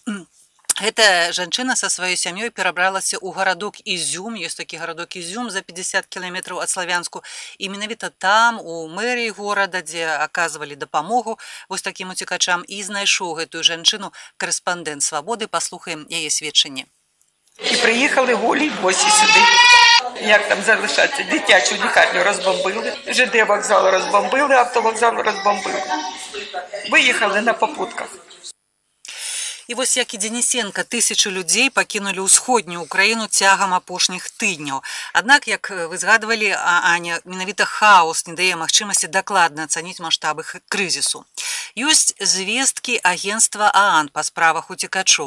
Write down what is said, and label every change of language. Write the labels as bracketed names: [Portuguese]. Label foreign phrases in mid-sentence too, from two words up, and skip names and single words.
[Belarusian] Эта жанчына са сваёй сям'ёй перабралася ў гарадок Ізюм, ёсць такі гарадок Ізюм за 50 кіламетраў ад Славянску, і менавіта там, у мэрыі горада, дзе аказвалі дапамогу вось такім уцекачам, і знайшоў гэтую жанчыну корэспандэнт Свабоды. Паслухаем яе сведчанне. І прыехалі голі босі сюды. [Ukrainian] Як там залишаться? Дитячу лікарню розбомбили, ЖД вокзал розбомбили, автовокзал розбомбили. Виїхали на попутках. [Belarusian] І вось як і Денисенко, тысячы людзей пакінулі ўсходнюю Украіну цягам апошніх тыдняў. Аднак, як вы згадвалі, Аня, менавіта хаос не дае магчымасці дакладна ацаніць маштабы крызісу. Ёсць звесткі агенцтва ААН па справах уцекачоў.